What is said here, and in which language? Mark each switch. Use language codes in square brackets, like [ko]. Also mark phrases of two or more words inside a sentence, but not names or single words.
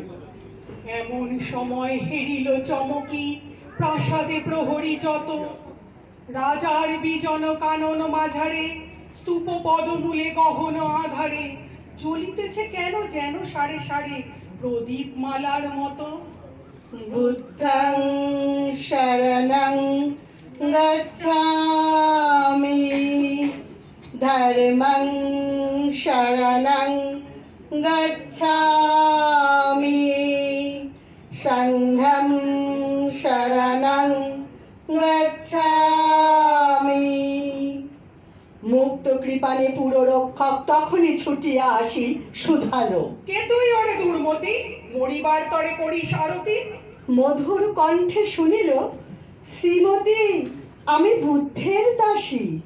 [bn] এমন সময় হেরিল চমকি প্রাসাদে প্রহরী যত, রাজার বিজন কানন মাঝারে, স্তূপ পদমূলে গহন আধারে, জ্বলিতেছে কেন যেন সারে সারে প্রদীপ মালার মতো। [pi] বুদ্ধং শরণং গচ্ছামি, ধর্মং শরণং গচ্ছামি, সংঘং শরণং গচ্ছামি। [bn] মুক্ত কৃপানে পুররক্ষক তখনই ছুটিয়া আসি শুধালো, কে তুই ওরে দুর্মতি, মরিবার তরে করিস আরতি। মধুর কণ্ঠে শুনিল, শ্রীমতী আমি বুদ্ধের দাসী।